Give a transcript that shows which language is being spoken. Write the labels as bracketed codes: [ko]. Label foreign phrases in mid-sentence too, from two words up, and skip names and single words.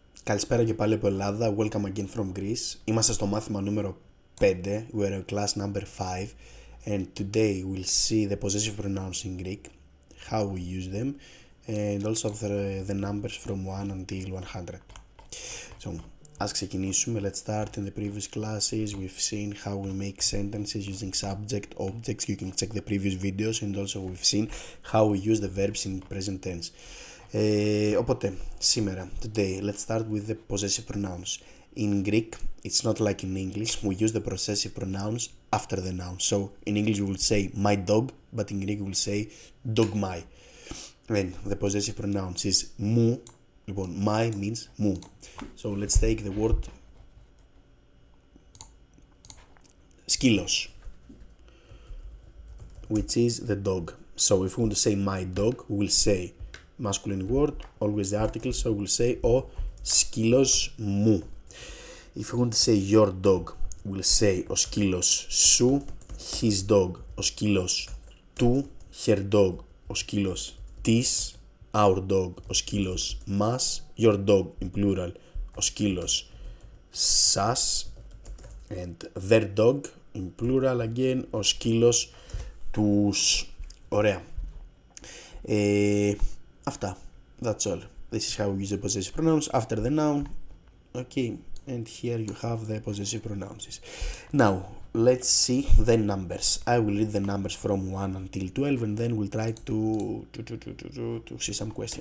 [el] Καλησπέρα και πάλι από Ελλάδα. [en] Welcome again from Greece. [el] Είμαστε στο μάθημα νούμερο 5. [en] We're in class number 5. And today we'll see the possessive pronouns in Greek, how we use them, and also the numbers from 1 until 100. So, [el] ας ξεκινήσουμε. [en] Let's start. In the previous classes we've seen how we make sentences using subject, objects. You can check the previous videos, and also we've seen how we use the verbs in present tense. [el] Οπότε, σήμερα, [en] today, let's start with the possessive pronouns. In Greek, it's not like in English. We use the possessive pronouns after the noun. So, in English we will say my dog, but in Greek we will say dog my. And the possessive pronouns is mu. Λοιπόν, my means mu. So, let's take the word σκύλος, which is the dog. So, if we want to say my dog, we will say masculine word, always the article, so we'll say [el] ο σκύλος μου. [en] If you want to say your dog, we'll say [el] ο σκύλος σου, [en] his dog, [el] ο σκύλος του, [en] her dog, [el] ο σκύλος της, [en] our dog, [el] ο σκύλος μας, [en] your dog in plural, ο σκύλος σας, and their dog in plural again, [el] ο σκύλος τους. Ωραία. Αυτά. [en] That's all. This is how we use the possessive pronouns after the noun. Okay, and here you have the possessive pronouns. Now, let's see the numbers. I will read the numbers from 1 until 12 and then we'll try to see some questions.